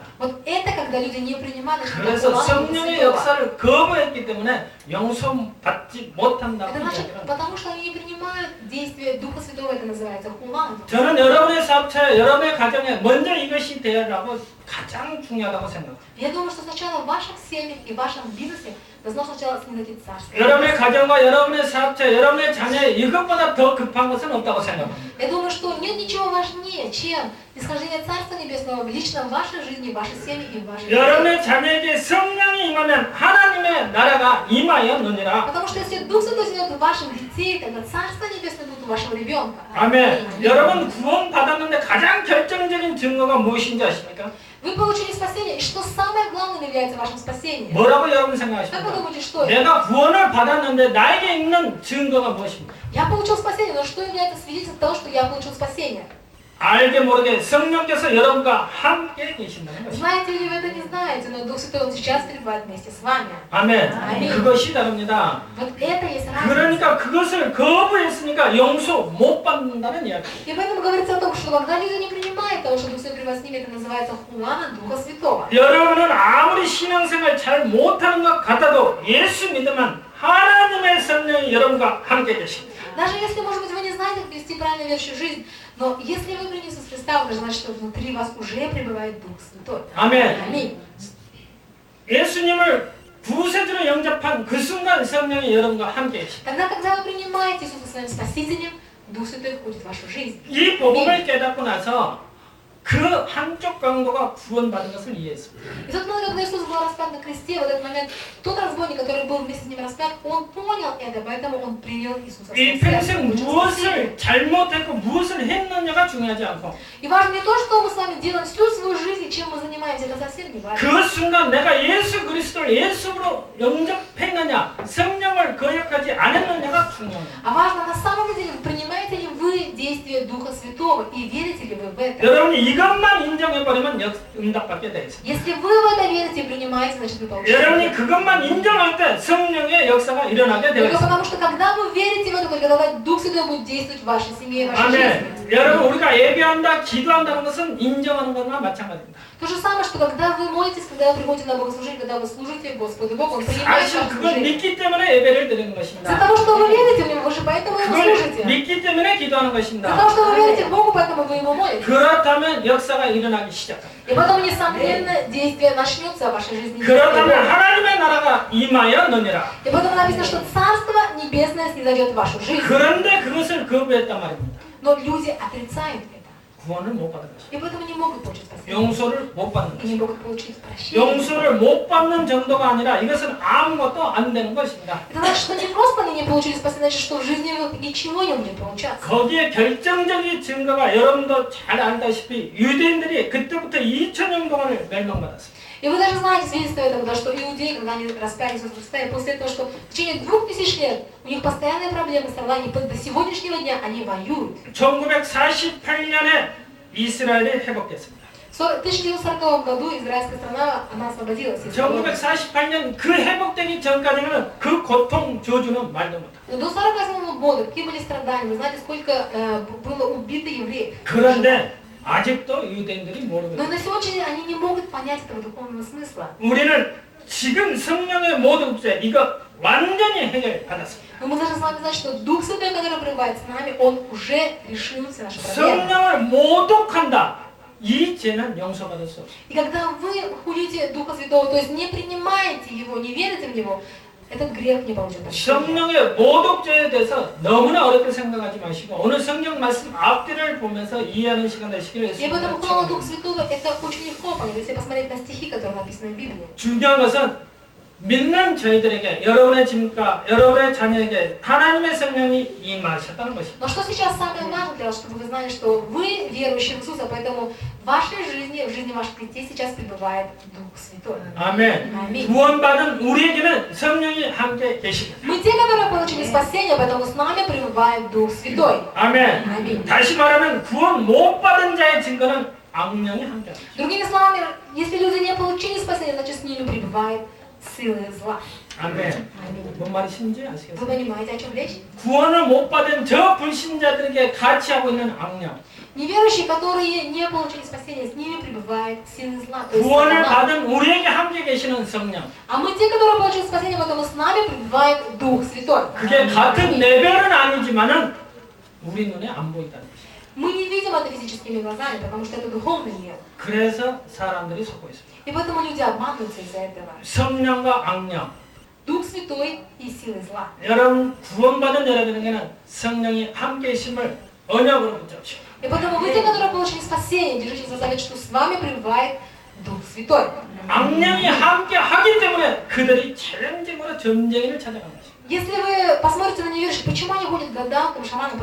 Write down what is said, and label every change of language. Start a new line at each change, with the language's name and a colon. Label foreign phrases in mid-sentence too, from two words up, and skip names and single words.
Russian: Вот это, когда люди не принимали, что
Korean: 그래서
Russian: такое
Korean: 성령의 역사를 거부했기 때문에 용서받지 못한다고
Russian: Это значит,
Korean: 이야기합니다.
Russian: потому что они не принимают действия Духа Святого, это называется хулан.
Korean: 저는 여러분의 사업체, 여러분의 가정에 먼저 이것이 되어라고 가장 중요하다고 생각합니다.
Russian: Я думаю, что сначала в ваших семьях и в вашем бизнесе должно сначала снизойти Царство.
Korean: 여러분의 가정과 여러분의 사업체, 여러분의 자녀에 이것보다 더 급한 것은 없다고 생각합니다.
Russian: Я думаю, что нет ничего важнее, чем исхождение Царства Небесного лично в вашей жизни, в вашей семье и в вашей жизни.
Korean: 여러분의 자녀에게 성령이 임하면 하나님의 나라가 임하였느니라.
Russian: Потому что если Дух Святой живет в ваших детей, тогда Царство Небесное будет у вашего ребенка.
Korean: 아멘. 여러분 구원 받았는데 가장 결정적인 증거가 무엇인지 아십니까?
Russian: Вы получили спасение, и что самое главное является вашим спасением?
Korean: 뭐라고 여러분
Russian: Как вы
Korean: 생각하십니까?
Russian: думаете, что это?
Korean: 내가 구원을 받았는데 나에게 있는 증거가 무엇입니까?
Russian: Я получил спасение, но что является свидетельством того, что я получил спасение?
Korean: 알게 모르게 성령께서 여러분과 함께 계신다는 것입니다.
Russian: Знаете или вы это не знаете, но Дух Святой Он сейчас пребывает вместе с вами.
Korean: 아멘. 아멘. 그것이 다릅니다.
Russian: Вот это есть разница.
Korean: 그러니까 그것을 거부했으니까 용서 못 받는다는 이야기.
Russian: И поэтому говорится о том, что когда люди не принимают того, что Дух Святой пребывает с ними, это называется хуана Духа Святого.
Korean: 여러분은 아무리 신앙생활 잘 못하는 것 같아도 예수 믿으면 하나님의 성령이 여러분과 함께 계십니다.
Russian: Даже если, может быть, вы не знаете, как вести правильно верующую жизнь, но если вы приняли Иисуса Христа, это значит, что внутри вас уже пребывает Дух Святой.
Korean: 아멘.
Russian: Аминь.
Korean: 예수님을 구세주로 영접한 그 순간 성령이 여러분과 함께 계십니다.
Russian: Тогда, когда вы принимаете Иисуса своим Спасителем, Дух Святой входит в вашу жизнь.
Korean: 이 복음을 깨닫고 나서 그 한쪽 강도가 구원받은 것을 이해했습니다.
Russian: И тот момент, когда Иисус был распят на кресте, в этот момент тот разбойник, который был вместе с ним распят, он понял это, поэтому он принял Иисуса в
Korean: 이
Russian: свое сердце.
Korean: 평생 무엇을 잘못했고 무엇을 했느냐가 중요하지 않고
Russian: И важно не то, что мы с вами делаем всю свою жизнь и чем мы занимаемся, это совсем не важно.
Korean: 그 순간 내가 예수 그리스도를 예수로 영접했느냐 성령을 거역하지 않았느냐가 중요합니다.
Russian: А важно на самом деле, принимаете ли вы действие Духа Святого и верите ли вы в это?
Korean: 여러분이 이것만 인정해버리면 응답받게 돼 있습니다.
Russian: Если вы в это верите и принимаете, значит вы получаете.
Korean: 여러분이 그것만 인정할 때 성령의 역사가 일어나게 되어
Russian: Только
Korean: 있습니다.
Russian: потому что когда вы верите в это, только тогда Дух Святой будет действовать в вашей семье и в вашей жизни.
Korean: 아멘. 여러분 우리가 예배한다, 기도한다는 것은 인정하는 것과 마찬가지입니다.
Russian: То же самое, что когда вы молитесь, когда вы приходите на богослужение, когда вы служите Господу Богу, Он принимает
Korean: 사실
Russian: ваше
Korean: 그걸
Russian: служение.
Korean: 믿기 때문에 예배를 드리는
Russian: За
Korean: 것입니다.
Russian: того, что вы верите в Него, вы же поэтому Ему
Korean: 그걸
Russian: служите.
Korean: 믿기 때문에 기도하는
Russian: За того,
Korean: 것입니다.
Russian: что вы верите в Богу, поэтому вы Ему молитесь.
Korean: 그렇다면 역사가 일어나기 시작합니다.
Russian: И потом, несомненно, действие начнется в вашей жизни.
Korean: 그렇다면 하나님의 나라가 임하였느니라.
Russian: И потом написано, что Царство Небесное снизойдет в вашу жизнь.
Korean: 그런데 그것을 거부했단 말입니다.
Russian: Но люди отрицают это.
Korean: 구원을 못 받은 것입니다.
Russian: И поэтому не могут получить спасение.
Korean: 용서를 못 받는
Russian: И не
Korean: 것입니다.
Russian: могут получить прощение.
Korean: 용서를 못 받는 정도가 아니라 이것은 아무것도 안 되는 것입니다.
Russian: Это значит, что не просто они не получили спасение, значит, что в жизни у них ничего не будет получаться.
Korean: 거기에 결정적인 증거가 여러분도 잘 알다시피 유대인들이 그때부터 2000년 동안을 멸망받았습니다.
Russian: И вы даже знаете свидетельство этого, да, что иудеи, когда они распяли Иисуса Христа, и после этого, что в течение 2000 лет у них постоянные проблемы, страдания, и до сегодняшнего дня они воюют.
Korean: 1948년에 이스라엘이 회복됐습니다.
Russian: В 1940 году израильская страна, она освободилась.
Korean: 1948년 그 회복되기 전까지는 그 고통 저주는 말도 못합니다.
Russian: Но до 48 года какие были страдания, вы знаете, сколько было убито евреев.
Korean: 그런데 아직도 유대인들이 모르고
Russian: Но
Korean: 있습니다.
Russian: на сегодняшний день они не могут понять этого духовного смысла.
Korean: 우리는 지금 성령의 모독죄 이거 완전히 해결받았습니다.
Russian: Но мы должны с вами знать, что Дух Святой, который пребывает с нами, Он уже решил все наши проблемы.
Korean: 성령을 모독한다. 이 죄는 용서받을 수 없습니다.
Russian: И когда вы хулите Духа Святого, то есть не принимаете Его, не верите в Него, этот грех не получит прощения.
Korean: 성령의 모독죄에 대해서 너무나 어렵게 생각하지 마시고 오늘 성경 말씀 앞뒤를 보면서 이해하는 시간 되시기를
Russian: И поэтому
Korean: 예수님으로
Russian: слово Дух
Korean: 축원합니다.
Russian: Святого это очень легко понять, если посмотреть на стихи, которые написаны в Библии.
Korean: 중요한 것은 믿는 저희들에게 여러분의 집과 여러분의 자녀에게 하나님의 성령이 임하셨다는 것입니다.
Russian: Но что сейчас самое важное для вас, чтобы вы знали, что вы верующие в Иисуса, поэтому в вашей жизни, в жизни ваших детей сейчас пребывает Дух Святой.
Korean: 아멘.
Russian: Аминь.
Korean: 구원받은 우리에게는 성령이 함께 계십니다.
Russian: Мы те, которые получили спасение, поэтому с нами пребывает Дух Святой.
Korean: 아멘.
Russian: Аминь.
Korean: 다시 말하면 구원 못 받은 자의 증거는 악령이 함께합니다.
Russian: Другими словами, если люди не получили спасение, значит с ними пребывает силы зла.
Korean: 아멘.
Russian: Аминь.
Korean: 뭔 말이신지
Russian: Вы
Korean: 아시겠어요?
Russian: понимаете, о чем речь?
Korean: 구원을 못 받은 저 불신자들에게 같이 하고 있는 악령.
Russian: Неверующие, которые не получили спасение, с ними пребывает силы зла. То есть
Korean: 구원을
Russian: сатана.
Korean: 받은 우리에게 함께 계시는 성령.
Russian: А мы те, которые получили спасение, поэтому с нами пребывает Дух Святой.
Korean: 그게 같은 레벨은 아니지만은 우리 눈에 안 보인다는 것이죠.
Russian: Мы не видим это физическими глазами, потому что это духовный мир.
Korean: 그래서 사람들이 속고 있습니다.
Russian: И поэтому люди обманываются из-за этого.
Korean: 성령과 악령.
Russian: Дух Святой и силы зла.
Korean: 여러분 구원받은 여러분에게는 성령이 함께 있음을 언약으로 붙잡으시고
Russian: И поэтому вы, те, которые получили спасение, держитесь за завет, что с вами пребывает Дух Святой.
Korean: 악령이 함께 하기 때문에 그들이 챌린징으로 전쟁을 찾아간 것입니다.
Russian: Если вы посмотрите на неверующих, почему они ходят к гадалкам, шаманам?